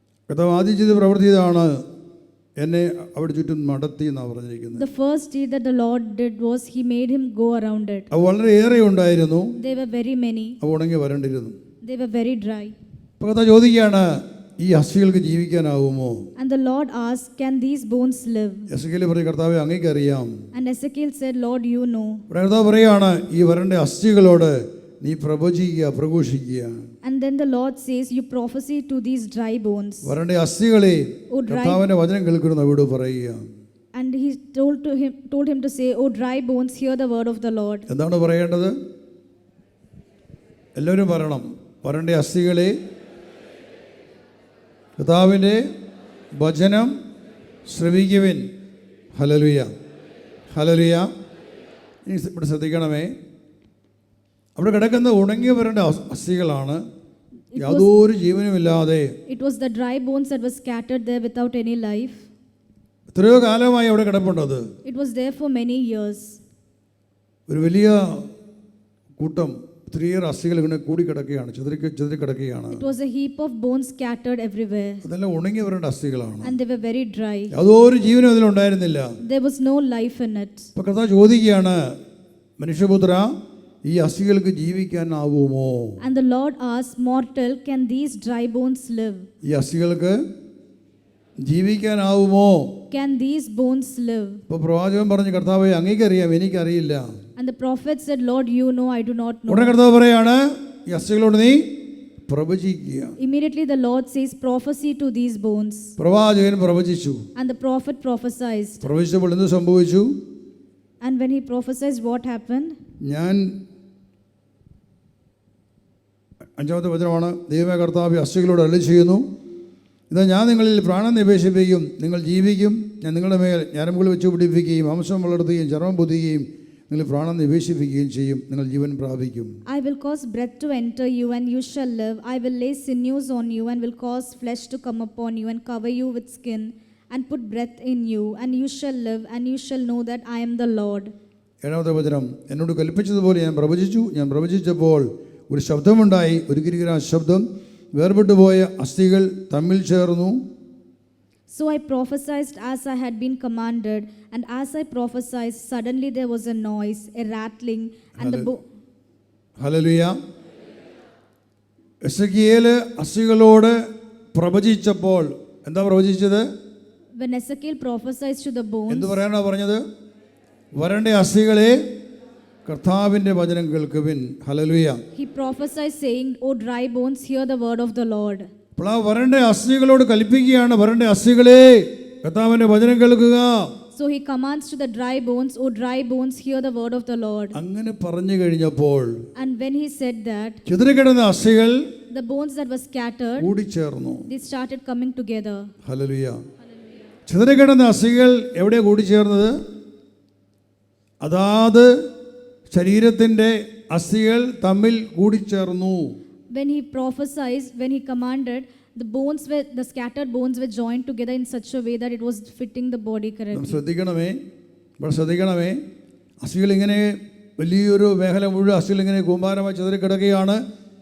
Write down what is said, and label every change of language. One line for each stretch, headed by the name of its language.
Malayalam: കർത്താവ് ആദ്യം ചെയ്ത പ്രവൃത്തി ഇതാണ്, എന്നെ അവിടെ ചുറ്റും നടത്തി എന്നാണ് പറഞ്ഞിരിക്കുന്നത്.
English: The first deed that the Lord did was He made him go around it.
Malayalam: അവ വളരെ ഏറെ ഉണ്ടായിരുന്നു.
English: They were very many.
Malayalam: അവ ഉണങ്ങി വരണ്ടിരുന്നു.
English: They were very dry.
Malayalam: അപ്പോൾ കർത്താവ് ചോദിക്കുകയാണ്, ഈ അസ്ഥികൾക്ക് ജീവിക്കാനാവുമോ?
English: And the Lord asked, Can these bones live?
Malayalam: Ezekiel പറഞ്ഞു, കർത്താവേ അങ്ങേക്ക് അറിയാം.
English: And Ezekiel said, Lord, you know.
Malayalam: ഇവിടെ കർത്താവ് പറയുകയാണ്, ഈ വരണ്ട അസ്ഥികളോട് നീ പ്രവചിക്കുക, പ്രഘോഷിക്കുക.
English: And then the Lord says, You prophesy to these dry bones.
Malayalam: വരണ്ട അസ്ഥികളെ
English: O dry,
Malayalam: കർത്താവിന്റെ വചനം കേൾക്കുന്നു അവിടെ പറയുക.
English: and He told him to say, O dry bones, hear the word of the Lord.
Malayalam: എന്താണ് പറയേണ്ടത്? എല്ലാവരും പറയണം, വരണ്ട അസ്ഥികളെ കർത്താവിൻ്റെ വചനം ശ്രവിക്കുവിൻ. Hallelujah, hallelujah. ഇനി ഇവിടെ ശ്രദ്ധിക്കണമേ, അവിടെ കിടക്കുന്ന ഉണങ്ങി വരേണ്ട അസ്ഥികളാണ്, യാതൊരു ജീവനുമില്ലാതെ.
English: It was the dry bones that were scattered there without any life.
Malayalam: എത്രയോ കാലമായി അവിടെ കിടപ്പുണ്ടത്.
English: It was there for many years.
Malayalam: ഒരു വലിയ കൂട്ടം ഒത്തിരിയേറെ അസ്ഥികൾ ഇങ്ങനെ കൂടിക്കിടക്കുകയാണ്, ചിതറിക്കിടക്കുകയാണ്.
English: It was a heap of bones scattered everywhere.
Malayalam: അതെല്ലാം ഉണങ്ങിയവരുടെ അസ്ഥികളാണ്.
English: And they were very dry.
Malayalam: യാതൊരു ജീവനും അതിലുണ്ടായിരുന്നില്ല.
English: There was no life in it.
Malayalam: അപ്പോൾ കർത്താവ് ചോദിക്കുകയാണ്, മനുഷ്യപുത്ര, ഈ അസ്ഥികൾക്ക് ജീവിക്കാനാവുമോ?
English: And the Lord asked, mortal, can these dry bones live?
Malayalam: ഈ അസ്ഥികൾക്ക് ജീവിക്കാനാവുമോ?
English: Can these bones live?
Malayalam: അപ്പോൾ പ്രവാചകൻ പറഞ്ഞു, കർത്താവേ, അങ്ങേക്കറിയാം, എനിക്കറിയില്ല.
English: And the prophet said, Lord, you know, I do not know.
Malayalam: ഉടനെ കർത്താവ് പറയാണ്, ഈ അസ്ഥികളോട് നീ പ്രവചിക്കുക.
English: Immediately the Lord says, prophesy to these bones.
Malayalam: പ്രവാചകൻ പ്രവചിച്ചു.
English: And the prophet prophesied.
Malayalam: പ്രവചിച്ചപ്പോൾ എന്ത് സംഭവിച്ചു?
English: And when he prophesied, what happened?
Malayalam: ഞാൻ 5-ാമത്തെ വചനമാണ്, ദൈവമേ കർത്താവ് അസ്ഥികളോട് അരുളി ചെയ്യുന്നു, ഇതാ ഞാൻ നിങ്ങളിൽ പ്രാണൻ നിവേശിപ്പിക്കും, നിങ്ങൾ ജീവിക്കും, ഞാൻ നിങ്ങളുടെ മേൽ ഞരമ്പുകൾ വെച്ച് പിടിപ്പിക്കുകയും മാംസം വളർത്തുകയും ചർമ്മം പൊതിയുകയും നിങ്ങൾ പ്രാണൻ നിവേശിപ്പിക്കുകയും ചെയ്യും, നിങ്ങൾ ജീവൻ പ്രാപിക്കും.
English: I will cause breath to enter you and you shall live. I will lay sinews on you and will cause flesh to come upon you and cover you with skin and put breath in you and you shall live and you shall know that I am the Lord.
Malayalam: 7-ാമത്തെ വചനം, എന്നോട് കൽപ്പിച്ചതുപോലെ ഞാൻ പ്രവചിച്ചു. ഞാൻ പ്രവചിച്ചപ്പോൾ ഒരു ശബ്ദമുണ്ടായി, ഒരു കിരികിരാ ശബ്ദം, വേർപെട്ടുപോയ അസ്ഥികൾ തമ്മിൽ ചേർന്നു.
English: So I prophesied as I had been commanded, and as I prophesied, suddenly there was a noise, a rattling, and the
Malayalam: hallelujah. Ezekiel അസ്ഥികളോട് പ്രവചിച്ചപ്പോൾ എന്താ പ്രവചിച്ചത്?
English: When Ezekiel prophesied to the bones,
Malayalam: എന്ത് പറയാനാ പറഞ്ഞത്? വരണ്ട അസ്ഥികളെ കർത്താവിന്റെ വചനം കേൾക്കുവിൻ. Hallelujah.
English: He prophesied saying, O dry bones, hear the word of the Lord.
Malayalam: അപ്പോൾ ആ വരണ്ട അസ്ഥികളോട് കൽപ്പിക്കുകയാണ്, വരണ്ട അസ്ഥികളെ കർത്താവിന്റെ വചനം കേൾക്കുക.
English: So he commands to the dry bones, O dry bones, hear the word of the Lord.
Malayalam: അങ്ങനെ പറഞ്ഞു കഴിഞ്ഞപ്പോൾ
English: And when he said that,
Malayalam: ചിതറിക്കിടന്ന അസ്ഥികൾ
English: the bones that were scattered,
Malayalam: കൂടിച്ചേർന്നു.
English: they started coming together.
Malayalam: Hallelujah. ചിതറിക്കിടന്ന അസ്ഥികൾ എവിടെ കൂടിച്ചേർന്നത്? അതാത് ശരീരത്തിന്റെ അസ്ഥികൾ തമ്മിൽ കൂടിച്ചേർന്നു.
English: When he prophesied, when he commanded, the scattered bones were joined together in such a way that it was fitting the body correctly.
Malayalam: ശ്രദ്ധിക്കണമേ, അസ്ഥികൾ ഇങ്ങനെ വലിയൊരു മേഖല മുഴുവൻ അസ്ഥികൾ ഇങ്ങനെ കൂമ്പാരമായി ചിതറിക്കിടക്കുകയാണ്.